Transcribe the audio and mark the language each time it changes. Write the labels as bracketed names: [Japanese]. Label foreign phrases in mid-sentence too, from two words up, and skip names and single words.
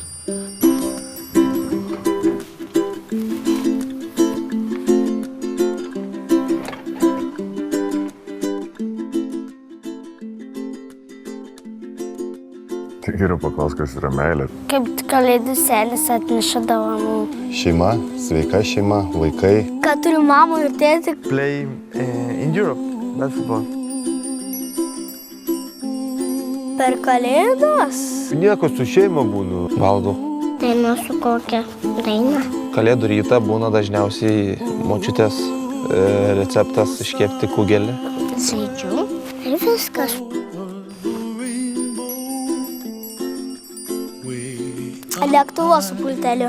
[Lithuanian] Tai geriau paklaus, kas yra meilė. Kaip kalėdų senis atneša dovanų. Šeima, sveika šeima, vaikai. Kad turiu mamą ir tėtį. [English] Play in Europe, basketball. [Lithuanian] Per kalėdas. Nieko su šeima būnu. Valgau. Daina su kokia daina. Kalėdų rytą būna dažniausiai močiutės receptas iškepti kugelį. Sėdžiu ir viskas. Lėktuvą su pulteliu.